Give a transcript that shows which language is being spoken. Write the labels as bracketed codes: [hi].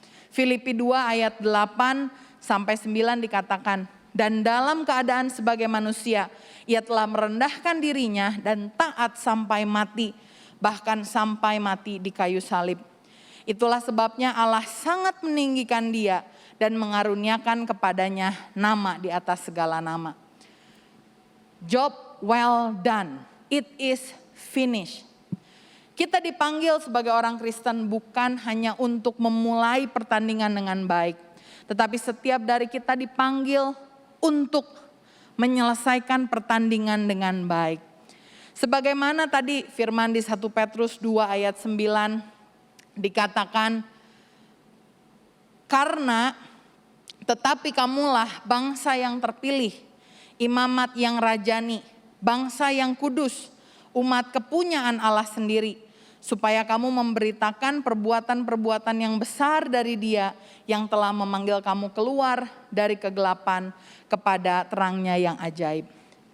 [id] Filipi 2 ayat 8 sampai 9 dikatakan, dan dalam keadaan sebagai manusia, ia telah merendahkan dirinya dan taat sampai mati, bahkan sampai mati di kayu salib. Itulah sebabnya Allah sangat meninggikan dia dan mengaruniakan kepadanya nama di atas segala nama. [en] Job well done, it is finished. [id] Kita dipanggil sebagai orang Kristen bukan hanya untuk memulai pertandingan dengan baik. Tetapi setiap dari kita dipanggil untuk menyelesaikan pertandingan dengan baik. Sebagaimana tadi firman di 1 Petrus 2 ayat 9 dikatakan, karena tetapi kamulah bangsa yang terpilih, imamat yang rajani, bangsa yang kudus, umat kepunyaan Allah sendiri, supaya kamu memberitakan perbuatan-perbuatan yang besar dari Dia yang telah memanggil kamu keluar dari kegelapan kepada terangnya yang ajaib.